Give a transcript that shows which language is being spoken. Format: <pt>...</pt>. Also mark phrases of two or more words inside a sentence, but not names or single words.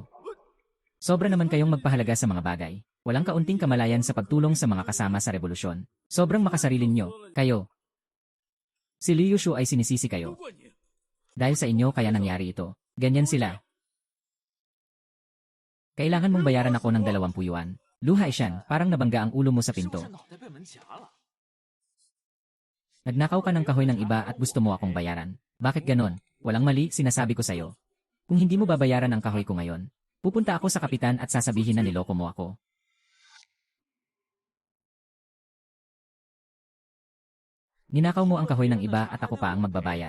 <tl>Sobra naman kayong magpahalaga sa mga bagay. Walang kaunting kamalayan sa pagtulong sa mga kasama sa revolusyon. Sobrang makasarilin nyo, kayo. Si Liu Shu ay sinisisi kayo. Dahil sa inyo kaya nangyari ito. Ganyan sila. Kailangan mong bayaran ako ng 20 yuan. Luha Ishan, parang nabangga ang ulo mo sa</tl> <zh>是不</zh> <tl>pinto.</tl> <zh>是脑袋被门夹了？</zh> <tl>Nagnakaw ka ng kahoy ng iba at gusto mo akong bayaran. Bakit ganon? Walang mali, sinasabi ko sa'yo. Kung hindi mo babayaran ang kahoy ko ngayon, pupunta ako sa kapitan at sasabihin na niloko mo ako. Ninakaw mo ang kahoy ng iba at ako pa ang magbabayad.</tl>